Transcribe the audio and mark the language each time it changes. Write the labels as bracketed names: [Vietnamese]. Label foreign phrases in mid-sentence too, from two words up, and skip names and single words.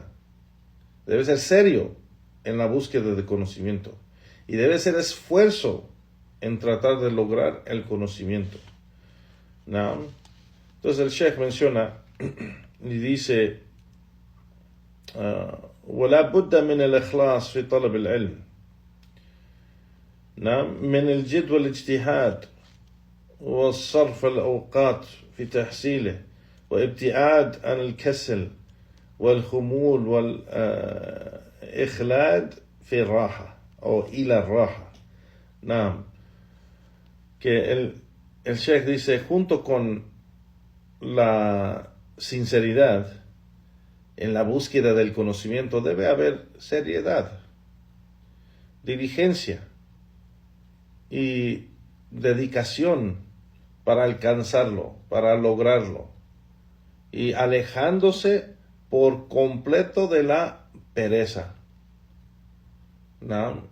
[Spanish] Debe ser serio en la búsqueda de conocimiento y debe ser esfuerzo en tratar de lograr el conocimiento. ¿No? Entonces el Sheikh menciona y dice: [Arabic] ولا بد من الإخلاص في طلب العلم، نعم، من الجد والاجتهاد والصرف الأوقات في تحصيله وابتعاد عن الكسل والخمول والإخلاد في الراحة أو إلى الراحة. نعم, [Spanish] que el Sheikh dice, junto con la sinceridad en la búsqueda del conocimiento debe haber seriedad, diligencia y dedicación para alcanzarlo, para lograrlo, y alejándose por completo de la pereza, ¿no?